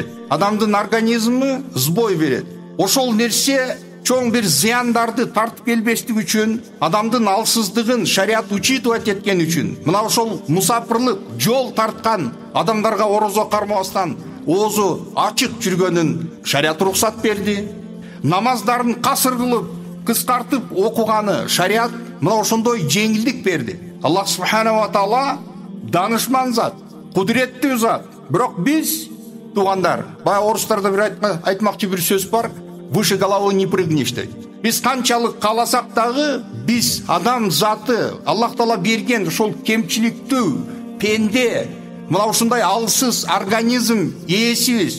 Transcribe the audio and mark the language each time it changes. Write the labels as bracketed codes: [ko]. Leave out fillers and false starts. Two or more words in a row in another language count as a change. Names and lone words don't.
[ky] Адамдын организми сбой берет. Ошол нерсе чоң бир зыяндарды тартып келбестик үчүн, адамдын алсыздыгын шарият учитывать эткен үчүн, мына ошол мусапырлык жол тарткан адамдарга орозо кармабастан оозу ачык жүргөнүн шарият уруксат берди. Намаздарын касыр кылып, кыскартып окуганы шарият мына ошондой жеңилдик берди. Аллах [ar] سبحانه وتعالى [ky] данышман зат, кудуреттүү зат. Бирок биз туугандар, бая орустарда бир айтмакчы бир сөз бар: [ru] выше головы не прыгнешь [ky] дейт. Биз канчалык кааласак дагы, биз адам заты, Аллах Таала берген ошол кемчиликтүү пенде мына ушундай алсыз организм ээсибиз.